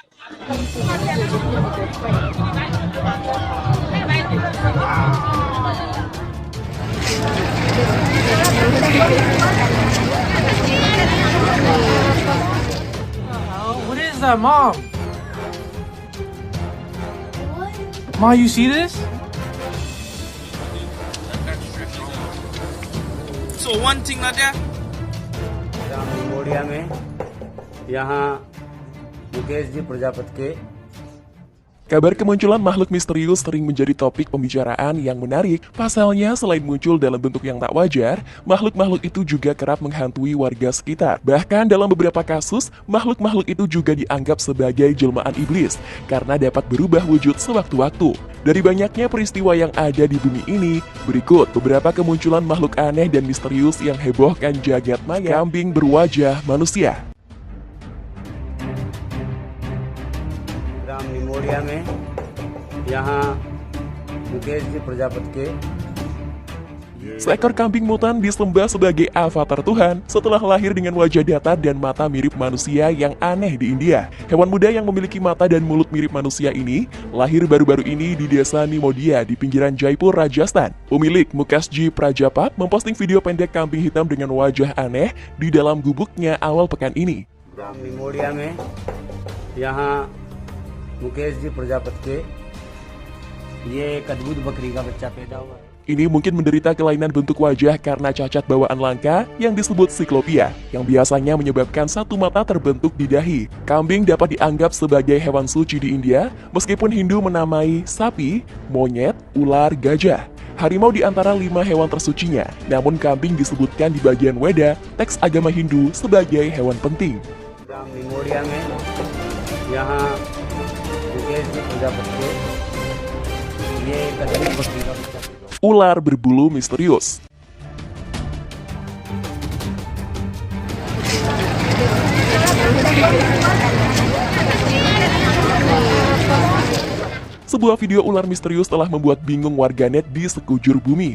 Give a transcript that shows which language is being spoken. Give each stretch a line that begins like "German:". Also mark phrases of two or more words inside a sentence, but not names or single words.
English: What is that, Mom? Ma, you see this? So one thing like that.
Hindi: मोड़िया में यहाँ मुकेश जी प्रजापति के
Indonesian: Kabar kemunculan makhluk misterius sering menjadi topik pembicaraan yang menarik. Pasalnya, selain muncul dalam bentuk yang tak wajar, makhluk-makhluk itu juga kerap menghantui warga sekitar. Bahkan dalam beberapa kasus, makhluk-makhluk itu juga dianggap sebagai jelmaan iblis karena dapat berubah wujud sewaktu-waktu. Dari banyaknya peristiwa yang ada di bumi ini, berikut beberapa kemunculan makhluk aneh dan misterius yang hebohkan jagat maya. Kambing berwajah manusia.
Hindi: ग्राम निमोड़िया में यहाँ मुकेश जी प्रजापति के
Indonesian: Seekor kambing mutan disembah sebagai avatar Tuhan setelah lahir dengan wajah datar dan mata mirip manusia yang aneh di India. Hewan muda yang memiliki mata dan mulut mirip manusia ini lahir baru-baru ini di desa Nimodia di pinggiran Jaipur, Rajasthan. Pemilik Mukesji Prajapat memposting video pendek kambing hitam dengan wajah aneh di dalam gubuknya awal pekan ini.
Hindi: ग्राम निमोड़िया में यहाँ मुकेश जी प्रजापति के ये एक अद्भुत बकरी का बच्चा पैदा हुआ है।
Indonesian: Ini mungkin menderita kelainan bentuk wajah karena cacat bawaan langka yang disebut siklopia, yang biasanya menyebabkan satu mata terbentuk di dahi. Kambing dapat dianggap sebagai hewan suci di India, meskipun Hindu menamai sapi, monyet, ular, gajah. Harimau di antara 5 hewan tersucinya, namun kambing disebutkan di bagian Weda, teks agama Hindu, sebagai hewan penting.
Hindi: ग्राम निमोड़िया में यहाँ मुकेश जी प्रजापति के ये एक अद्भुत बकरी का बच्चा पैदा हुआ है।
Indonesian: Ular berbulu misterius. Sebuah video ular misterius telah membuat bingung warganet di sekujur bumi.